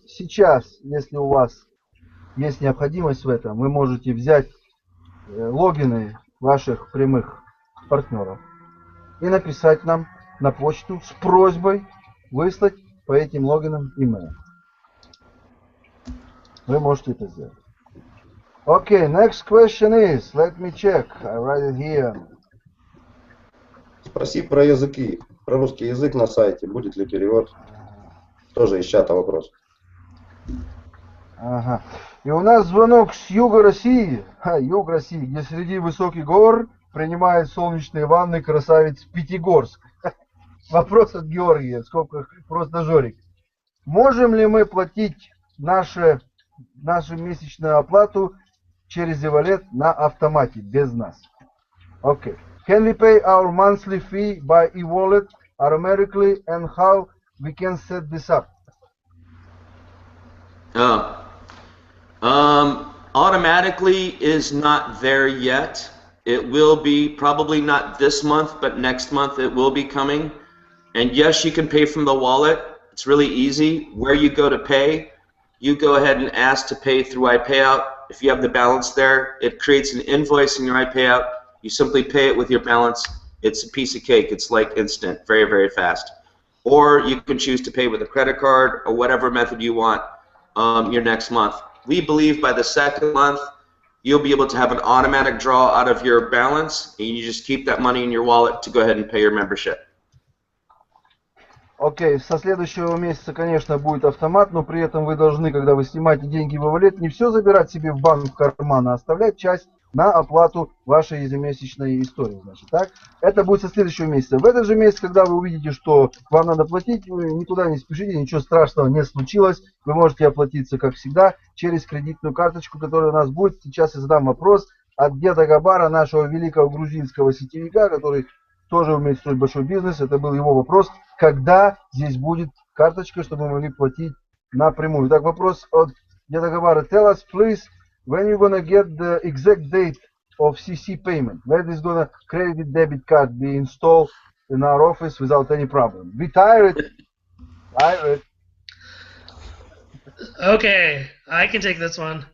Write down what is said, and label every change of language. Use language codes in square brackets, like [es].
[ru] Сейчас, если у вас есть необходимость в этом, вы можете взять логины ваших прямых партнеров и написать нам на почту с просьбой выслать по этим логинам email. Вы можете это сделать. [en] Okay, next question is, let me check. I write it here. [ru] Спроси про языки, про русский язык на сайте, будет ли перевод. Тоже из чата вопрос. Ага. И у нас звонок с юга России, юг России, где среди высоких гор принимает солнечные ванны красавец Пятигорск. Вопрос от Георгия, в скобках просто Жорик. Можем ли мы платить нашу месячную оплату через e-wallet на автомате, без нас? Окей. [en] Can we pay our monthly fee by e-wallet automatically, and how we can set this up? Automatically is not there yet. It will be probably not this month, but next month it will be coming. And yes, you can pay from the wallet. It's really easy. Where you go to pay, you go ahead and ask to pay through iPayout. If you have the balance there, it creates an invoice in your iPayout. You simply pay it with your balance. It's a piece of cake. It's like instant, very, very fast. Or you can choose to pay with a credit card or whatever method you want your next month. We believe by the second month, you'll be able to have an automatic draw out of your balance, and you just keep that money in your wallet to go ahead and pay your membership. [ru] Окей, со следующего месяца, конечно, будет автомат, но при этом вы должны, когда вы снимаете деньги в e-wallet, не все забирать себе в банк в карман, а оставлять часть на оплату вашей ежемесячной истории. Значит, так? Это будет со следующего месяца. В этот же месяц, когда вы увидите, что вам надо платить, вы никуда не спешите, ничего страшного не случилось. Вы можете оплатиться, как всегда, через кредитную карточку, которая у нас будет. Сейчас я задам вопрос от деда Габара, нашего великого грузинского сетевика, который тоже умеет строить большой бизнес. Это был его вопрос, когда здесь будет карточка, чтобы мы могли платить напрямую. Итак, вопрос от деда Габара. [en] Tell us, please, when you're gonna get the exact date of CC payment? When is gonna credit debit card be installed in our office without any problem? We tired. Okay, I can take this one.